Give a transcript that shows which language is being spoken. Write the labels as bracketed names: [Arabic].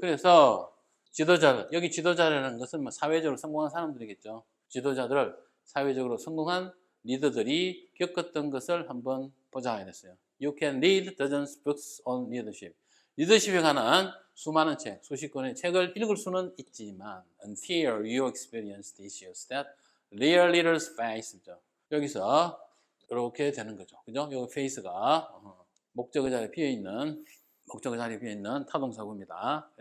[Korean] 그래서 여기 지도자라는 것은 사회적으로 성공한 사람들이겠죠. 지도자들을 사회적으로 성공한 리더들이 겪었던 것을 한번 보자 이랬어요. [English] You can read dozens of books on leadership. [Korean] 리더십에 관한 수많은 수십 권의 책을 읽을 수는 있지만 [English] until you experience the issues that real leaders face. [Korean] 여기서 이렇게 되는 거죠. 그죠? 여기 face가 목적어 자리에 비어 있는 타동사구입니다.